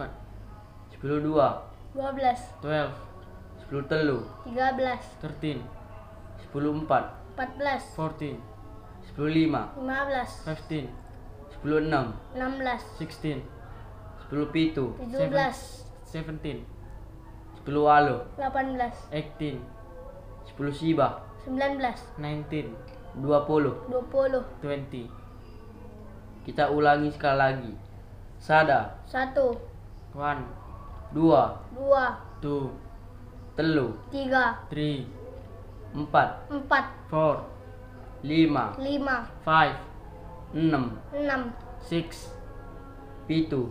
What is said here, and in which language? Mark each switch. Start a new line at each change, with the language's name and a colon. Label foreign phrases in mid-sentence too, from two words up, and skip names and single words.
Batak Karo: 10 dua, 12, 12, 10 telu, 13, 13, 10 empat, 14, 14, 10 lima, 15, 15, 10 enam, 16, 16, 10 pitu, 17, 17, 10 walu, 18, 18, 10 siba, 19, 19, 20. 20, 20.
Indonesian: Kita ulangi sekali lagi.
Batak Karo: Sada, 1, 1, 2, 2, 2, telu, 3, 3, 4, 4, 4, 5, 5, 5, 6, 6, 6, pitu,